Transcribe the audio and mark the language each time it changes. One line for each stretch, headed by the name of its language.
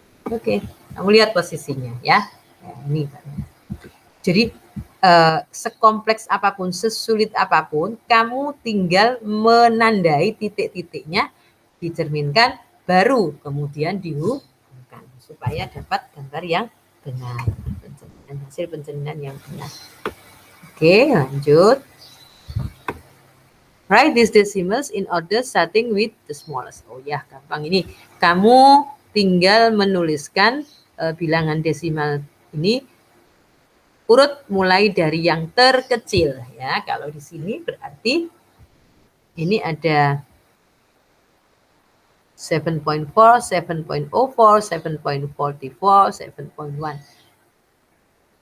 Indonesian: Oke, kamu lihat posisinya ya. Nah, ini jadi sekompleks apapun, sesulit apapun, kamu tinggal menandai titik-titiknya, dicerminkan, baru kemudian dihubungkan supaya dapat gambar yang benar, hasil pencerminan yang benar. Oke, lanjut.
English: Write these decimals in order starting with the smallest.
Indonesian: Oh ya, gampang ini. Kamu tinggal menuliskan bilangan desimal ini urut mulai dari yang terkecil ya. Kalau di sini berarti ini ada 7.4, 7.04, 7.44, 7.1.